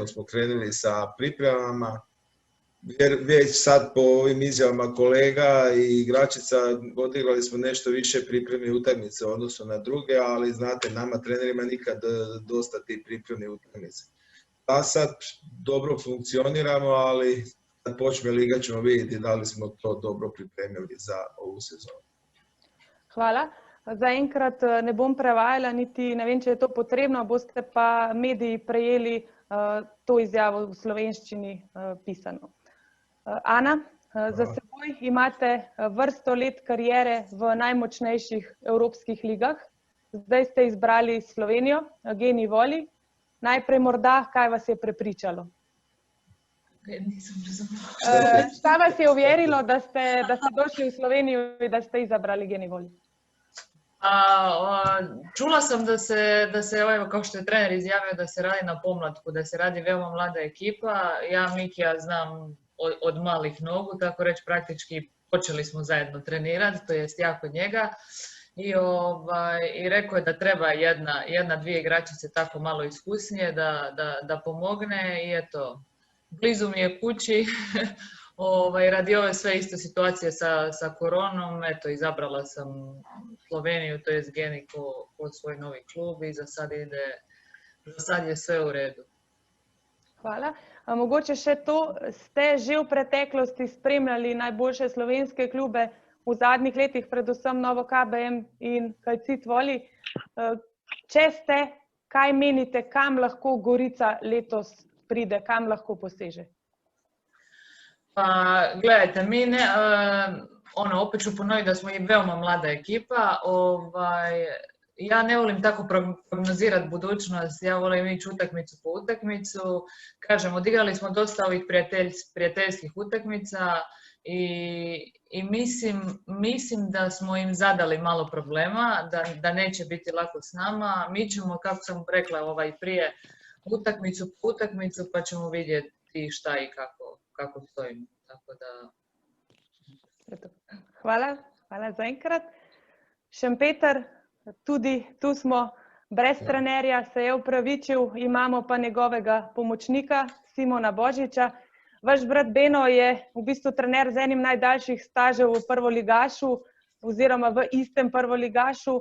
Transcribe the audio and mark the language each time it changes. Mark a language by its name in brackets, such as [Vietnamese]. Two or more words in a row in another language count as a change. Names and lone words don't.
[Croatian] smo krenuli sa pripremama. Već sad po ovim izjavama kolega i igračica odigrali smo nešto više pripremne utakmice u odnosu na druge, ali znate, nama trenerima nikad dosta tih pripremnih utakmice. Sad dobro funkcioniramo, ali kad počne liga ćemo vidjeti da li smo to dobro pripremili za ovu sezonu. Hvala. [Slovenian] Zaenkrat ne bom prevajala, niti ne vem, če je to potrebno, boste pa mediji prejeli to izjavo v slovenščini pisano. Ana, za seboj imate vrsto let kariere v najmočnejših evropskih ligah. Zdaj ste izbrali Slovenijo, Geni Voli. Najprej morda, kaj vas je prepričalo? [Croatian] Šta vas je uvjerilo, da ste došli [Slovenian] v Slovenijo in [Croatian] da ste izabrali Geni Voli? Čula sam da se, kao što je trener izjavio, da se radi na pomlatku, da se radi veoma mlada ekipa. Ja Mikija znam od malih nogu, tako reći praktički počeli smo zajedno trenirati, to jest ja kod njega. I rekao je da treba jedna, dvije igračice tako malo iskusnije da pomogne i eto, blizu mi je kući. Radi ove sve iste situacije sa koronom, eto, izabrala sam Sloveniju, to je Geni ko svoj novi klub i za sad je sve u redu. [Slovenian] Hvala. Mogoče še to, ste že v preteklosti spremljali najboljše slovenske klube v zadnjih letih, predvsem Novo KBM in Calcit Voli. Če ste, kaj menite, kam lahko Gorica letos pride, kam lahko poseže? [Croatian] Pa, gledajte, mi ne, opet ću ponoviti da smo i veoma mlada ekipa. Ja ne volim tako prognozirati budućnost, ja volim ići utakmicu po utakmicu. Kažem, odigrali smo dosta ovih prijateljskih utakmica i mislim da smo im zadali malo problema, da neće biti lako s nama. Mi ćemo, kako sam rekla, prije utakmicu po utakmicu, pa ćemo vidjeti šta i kako stojimo. Tako da... [Slovenian] Hvala zaenkrat. Šempeter, tudi tu smo brez trenerja, se je upravičil, imamo pa njegovega pomočnika, Simona Božiča. Vaš brat Beno je v bistvu trener z enim najdaljših stažev v prvoligašu oziroma v istem prvoligašu.